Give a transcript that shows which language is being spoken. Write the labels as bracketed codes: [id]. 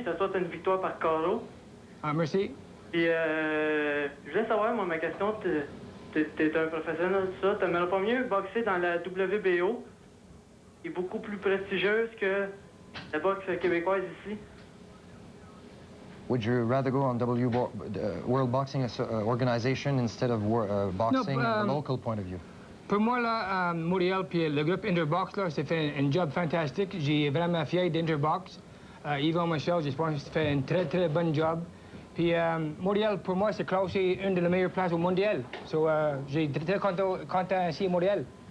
[fr] Je te souhaite une victoire par carreau. Ah, merci. Puis, je voulais savoir, moi, ma question, t'es un professionnel de ça. T'aimerais pas mieux boxer dans la WBO, qui est beaucoup plus prestigieuse que la boxe québécoise ici? [en] Would you rather go on World Boxing Organization instead of boxing from a local point of view? [fr] Pour moi, là, à Montréal, puis le groupe Interbox, là, c'est fait un job fantastique. J'ai vraiment fier d'Interbox. Yvon Michel, je pense qu'il fait un très bon job. Puis Montréal, pour moi, c'est classé une des meilleures places au mondial. So, j'ai très content ici à Montréal.